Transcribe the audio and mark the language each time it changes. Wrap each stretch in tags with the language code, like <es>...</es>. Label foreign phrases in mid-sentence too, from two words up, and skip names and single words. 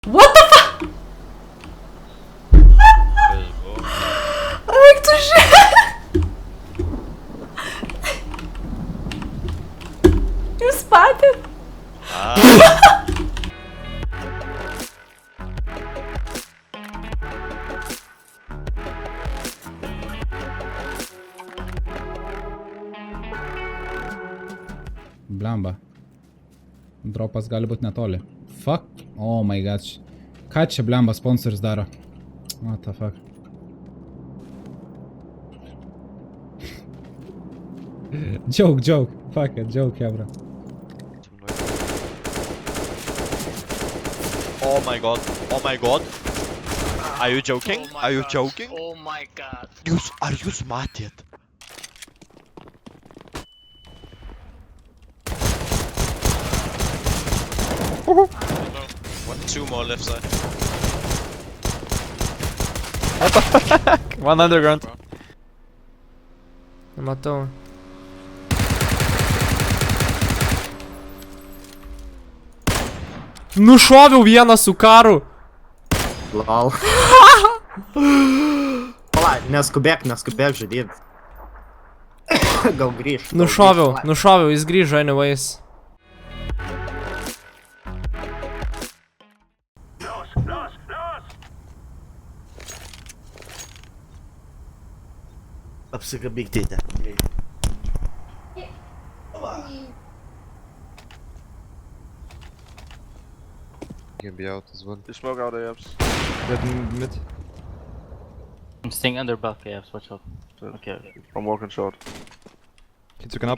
<en>What the fuck?</en> <lt>Eik tu žiūrėk. Jūs patys? Blemba. Dropas gali būti netoli.</lt> <en>Fuck. Oh my god.</en> <lt>Ką čia blemba sponsoris daro?</lt> <en>What the fuck. Joke. Fuck it, joke, bro. Oh my god. Are you joking? Oh my Are you God. joking? Oh my god.</en> <lt>Ar jūs matėt?</lt> <en>Two more left side. One underground.</en> <lt>Matau. Nušoviau vieną su karu. Lol. Pala, neskubėk žaidėt. Gal grįž. Nušoviau, jis grįžo anyways. Apsikabėk dėdė.</lt> <en>You can be out as well. You smoke out AFs. Dead mid. I'm staying under back, yeah, watch out. Okay. I'm walking short. He took an up.</en>